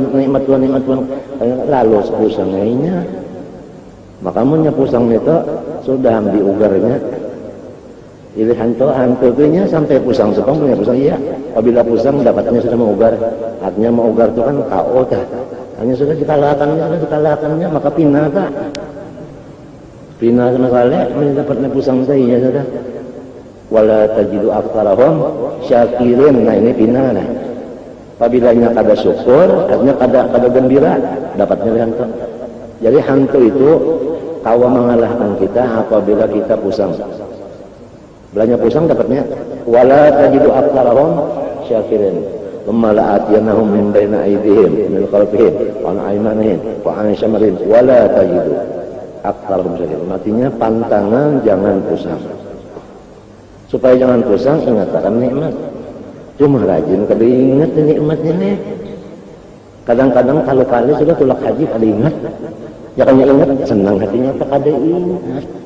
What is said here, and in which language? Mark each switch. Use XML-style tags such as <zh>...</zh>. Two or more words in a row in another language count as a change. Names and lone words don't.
<bjn>lalu pusangnya makamunya pusang itu sudah diugarnya pilih hantu-hantunya sampai pusang sepang punya pusang iya apabila pusang dapatnya sudah mengugar artinya mengugar itu kan KO dah hanya sudah dikalahkannya maka pinah sama kali mendapatnya pusang saya sudah</bjn> <ar>ولا تجد أكثرهم شاكرين.</ar> <bjn>Nah ini pinah lah apabila kada syukur artinya kada gembira dapatnya hantu. Jadi hantu itu kawa mengalahkan kita apabila kita pusang. Belanja pusang dapatnya</bjn> <ar>ولا تجد أكثرهم شاكرين. ثم لآتينهم من بين أيديهم من خلفهم وعن أيمانهم وعن شمائلهم ولا تجد أكثرهم شاكرين.</ar> <bjn>Artinya pantangan jangan pusang. Supaya jangan pusang ingatkan nikmat. Cuma rajin kada ingat nikmatnya nih. Kadang-kadang kalau kali sudah tulak haji kada ingat. Jangan ingat senang hatinya apa kada ingat.</bjn>